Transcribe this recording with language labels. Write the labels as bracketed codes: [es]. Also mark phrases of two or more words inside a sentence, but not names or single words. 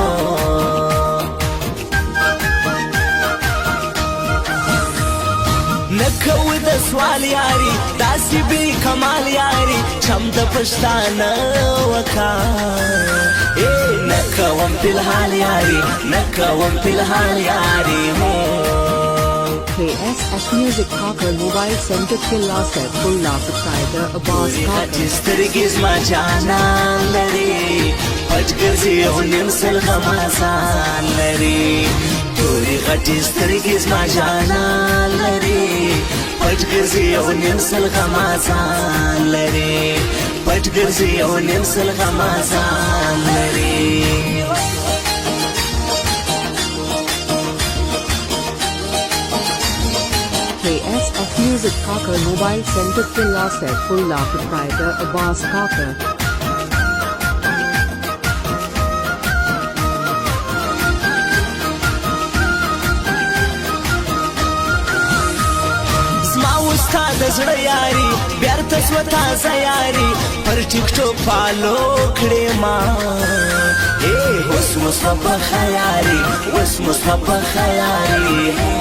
[ps] نکوي د سوال یاري داسې بې کمال یاري چم د پښتانه وکا نکوم په الحال یاري نکوم په الحال یاري [en] KSF Music Hawker Mobile Center Killa Saifullah Proprietor Abbas Hawker. [ps] سترګې زما جانان لري پټ ګرځي او نیم سل غمازان لري تورې غټې سترګې زما جانان لري پټ ګرځي او نیم سل غمازان لري پټ ګرځي او نیم سل غمازان لري [en] KSF Music Hawker Mobile Center Killa Saifullah Proprietor Abbas Hawker. [ps] زما استاد زړه یاري بیرته سو تازه یاري پر ټیک ټاک فالو کړې ما اوس مصطفی خیاري اوس مصطفی خیاري